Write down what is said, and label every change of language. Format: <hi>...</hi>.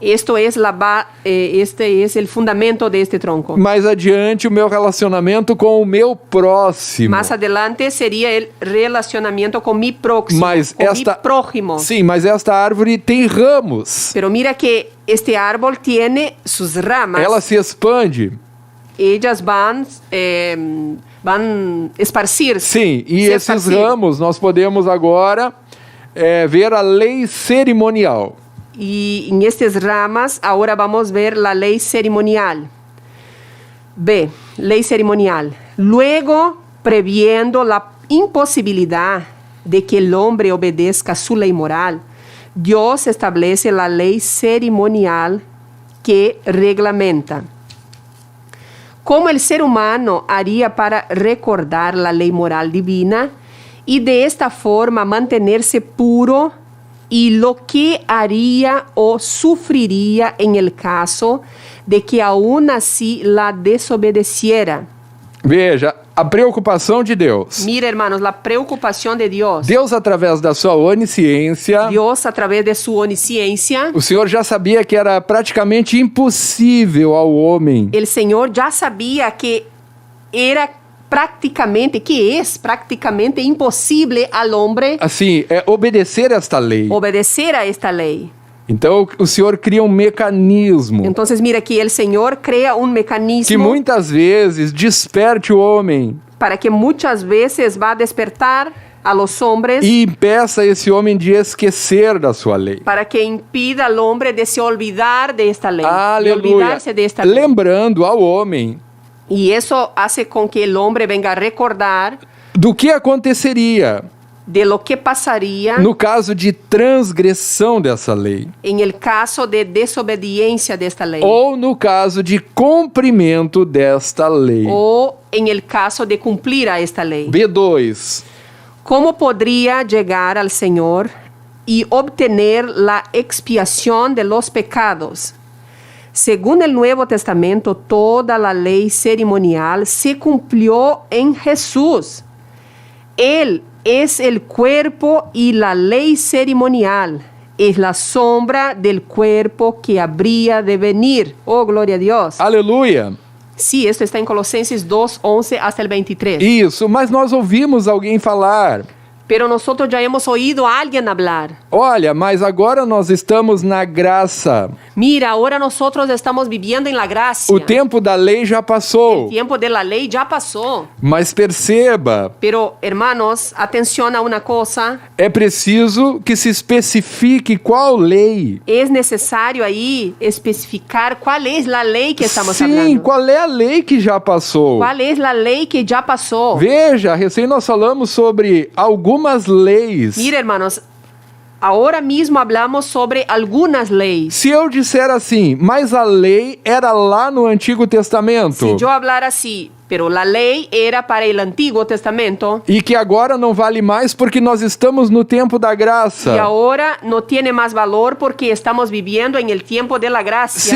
<es>Esto es este es el fundamento de este tronco.</es> <pt>Mais adiante, o meu relacionamento com o meu próximo.</pt> <es>Más adelante sería el relacionamiento con mi próximo,</es> <pt>Mas</pt> <es>con esta, mi prójimo.</es> <pt>Sim, mas esta árvore tem ramos.</pt> <es>Pero mira que este árbol tiene sus ramas.</es> <pt>Ela se expande.</pt> <es>Ellas van esparcir-se.</es> <pt>Sim, e esses</pt> <es>esparcir.</es> <pt>ramos nós podemos agora ver a lei cerimonial.</pt> <es>Y en estas ramas ahora vamos a ver la ley ceremonial. B, ley ceremonial. Luego, previendo la imposibilidad de que el hombre obedezca su ley moral, Dios establece la ley ceremonial que reglamenta cómo el ser humano haría para recordar la ley moral divina y de esta forma mantenerse puro, y lo que haría o sufriría en el caso de que aún así la desobedeciera.</es> <pt>Veja, a preocupação de Deus.</pt> <es>Mira, hermanos, la preocupación de Dios.</es> <pt>Deus, através da sua onisciência,</pt> <es>Dios, a través de su onisciencia,</es> <pt>o Senhor já sabia que era praticamente impossível ao homem</pt> <es>el Señor ya sabía que era que es prácticamente imposible al hombre</es> <pt>assim, é obedecer esta lei.</pt> <es>obedecer a esta ley.</es> <pt>Então o Senhor cria um mecanismo</pt> <es>Entonces mira que el Señor crea un</es> <pt>que</pt> <es>mecanismo</es> <pt>muitas vezes desperte o homem</pt> <es>para que muchas veces va a despertar a los hombres</es> <pt>e impeça esse homem de esquecer da sua lei.</pt> <es>para que impida al hombre de se olvidar de esta ley, de</es> <pt>Aleluia.</pt> <es>olvidarse de esta ley.</es> <pt>Lembrando ao homem</pt> <es>Y eso hace con que el hombre venga a recordar</es> <pt>do que aconteceria</pt> <es>de lo que pasaría</es> <pt>no caso de transgressão dessa lei,</pt> <es>en el caso de desobediencia de esta ley</es> <pt>ou no caso de cumprimento desta lei.</pt> <es>o en el caso de cumplir a esta ley. B2. ¿Cómo podría llegar al Señor y obtener la expiación de los pecados? Según el Nuevo Testamento, toda la ley ceremonial se cumplió en Jesús. Él es el cuerpo y la ley ceremonial es la sombra del cuerpo que habría de venir. Oh, gloria a Dios.</es> <pt>Aleluia.</pt> <es>Sí, esto está en Colosenses 2, 11 hasta el 23.</es> <pt>Isso, mas nós ouvimos alguém falar:</pt> <es>Pero nosotros ya hemos oído a alguien hablar.</es> <pt>olha, mas agora nós estamos na graça.</pt> <es>Mira, ahora nosotros estamos viviendo en la gracia.</es> <pt>O tempo da lei já passou.</pt> <es>El tiempo de la ley ya pasó.</es> <pt>Mas perceba,</pt> <es>Pero, hermanos, atención a una cosa.</es> <pt>é preciso que se especifique qual lei.</pt> <es>Es necesario ahí especificar cuál es la ley que estamos</es> <pt>Sim,</pt> <es>hablando.</es> <pt>qual é a lei que já passou?</pt> <es>¿Cuál es la ley que ya pasó?</es> <pt>Veja, recém nós falamos sobre algumas leis.</pt> <es>Mira, hermanos, ahora mismo hablamos sobre algunas leyes.</es> <pt>Se eu disser assim, mas a lei era lá no Antigo Testamento,</pt> <es>Si yo hablara así, pero la ley era para el Antiguo Testamento</es> <pt>e que agora não vale mais porque nós estamos no tempo da graça.</pt> <es>y ahora no tiene más valor porque estamos viviendo en el tiempo de la gracia.</es>